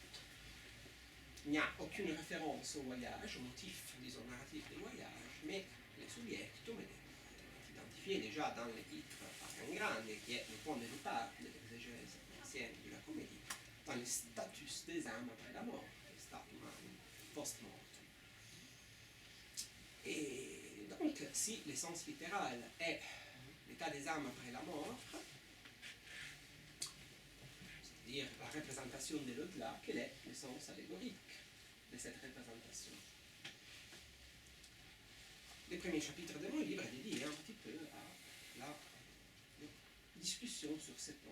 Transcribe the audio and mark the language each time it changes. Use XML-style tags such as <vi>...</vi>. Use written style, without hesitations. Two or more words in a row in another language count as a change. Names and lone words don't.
<fr>Il n'y a aucune référence au voyage, au motif, disons, narratif du voyage, mais le subjectum est identifié déjà dans le titre Passion Grande, qui est le point de départ de l'exégèse ancienne de la comédie, dans le status des âmes après la mort, le</fr> <la>statum post-mortem.</la> <fr>Et donc, si l'essence littérale est l'état des âmes après la mort, c'est-à-dire la représentation de l'au-delà, quel est le sens allégorique de cette représentation? Les premiers chapitres de mon livre est dédié un petit peu à la discussion sur ce point.</fr>